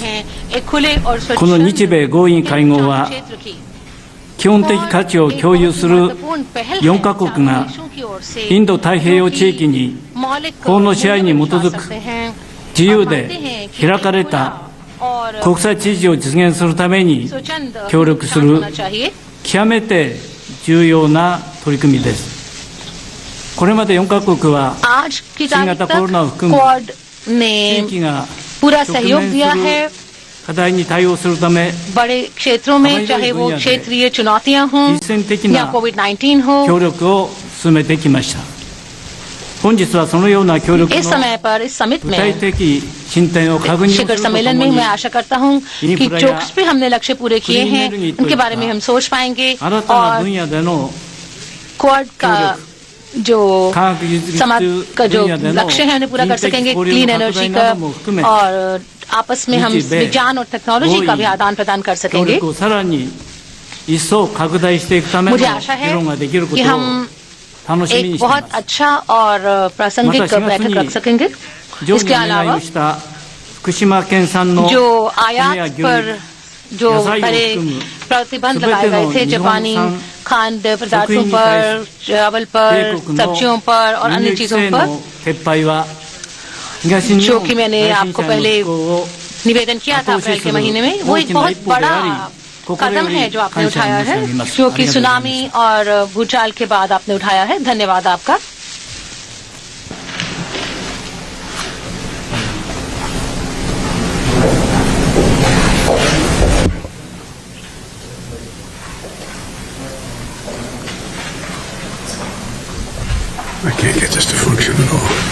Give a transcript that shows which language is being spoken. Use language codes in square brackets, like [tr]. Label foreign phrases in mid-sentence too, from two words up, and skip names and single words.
[ja] この日米合意会合は、基本的価値を共有する4カ国がインド太平洋地域に法の支配に基づく自由で開かれた国際秩序を実現するために協力する極めて重要な取り組みです。これまで4カ国は新型コロナを含む地域が直面する課題に対応するため、 [hi] बड़े क्षेत्रों में चाहे वो क्षेत्रीय चुनौतियां हों या कोविड-19 हो, [ja] 協力を進めてきました。本日はそのような協力の [hi] इस समय पर इस समिट [ja] 具体 [hi] में [ja] 的進展を確認する [hi] शिखर [ja] ととも [hi] सम्मेलन में [ja] に [hi] मैं आशा करता हूं कि जो कुछ भी हमने लक्ष्य पूरे किए हैं उनके बारे में हम सोच पाएंगे [ja] 新たな [hi] और [ja] 分野での [hi] क्वाड का जो [ja] 科学技術 [hi] समाज का जो [ja] 分野での [hi] लक्ष्य है उन्हें पूरा कर [ja] 人的 [hi] सकेंगे [ja] 交流 [hi] क्लीन [ja] の拡 [hi] एनर्जी [ja] 大 [hi] का [ja] なども含め [hi] और आपस में हम नीचे बे- विज्ञान और टेक्नोलॉजी का भी आदान प्रदान कर [ja] 協 [hi] सकेंगे। [ja] 力をさらに一層拡大していくための [hi] मुझे [ja] 議 [hi] आशा है [ja] 論ができるこ [hi] कि [ja] とを [hi] हम [ja] 楽しみに [hi] एक [ja] してい [hi] बहुत [ja] ます。 [hi] अच्छा और प्रासंगिक मतलब बैठक सिंगापुर रख सकेंगे। [ja] 上部 [hi] इसके [ja] にお願い [hi] अलावा [ja] をした福島県産の [hi] जो [ja] 米や [hi] आयात [ja] 牛 [hi] पर [ja] 肉 [hi] जो [ja] 野菜を [hi] बड़े [ja] 含む [hi] प्रतिबंध [ja] 全て [hi] लगाए [ja] の [hi] गए थे [ja] 日本 [hi] जापानी [ja] 産 [hi] खाद्य [ja] 食 [hi] पदार्थों [ja] 品に [hi] पर [ja] 対し [hi] चावल [ja] 米 [hi] पर [ja] 国の [hi] सब्जियों पर और [ja] 輸 [hi] अन्य [ja] 入規 [hi] चीजों [ja] 制 [hi] पर [ja] の撤廃は東日 [hi] जो [ja] 本 [hi] कि मैंने [ja] 大震 [hi] आपको [ja] 災の [hi] पहले [ja] 復興を [hi] निवेदन किया था [ja] 後押し [hi] अप्रैल [ja] す [hi] के [ja] る [hi] महीने में वो [ja] 大 [hi] एक [ja] きな [hi] बहुत [ja] 一歩で [hi] बड़ा [ja] あり、心 [hi] कदम [ja] より [hi] है जो आपने [ja] 感謝 [hi] उठाया [ja] 申し [hi] है [ja] 上げます。 [hi] जो [ja] あり [hi] कि [ja] がとうございます。 [hi] सुनामी और भूचाल के बाद आपने उठाया है। धन्यवाद आपका। [en] I can't get this to function at all.